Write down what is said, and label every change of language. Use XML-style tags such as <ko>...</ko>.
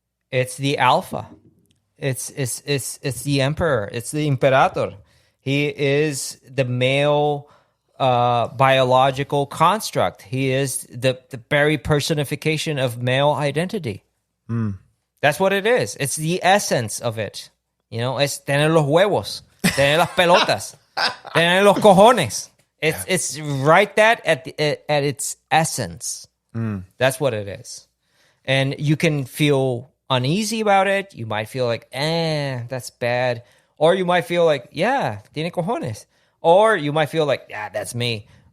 <en>It's the alpha. It's the emperor. It's the imperator. He is the male biological construct. He is the very personification of male identity. That's what it is. It's the essence of it. You know,</en> <es>es tener los huevos, tener las pelotas, tener los cojones.</es> <en>It's right that at its essence. That's what it is. And you can feel uneasy about it. You might feel like, that's bad. Or you might feel like, yeah,</en> <es>tiene cojones.</es> <en>Or you might feel like, yeah, that's me.</en>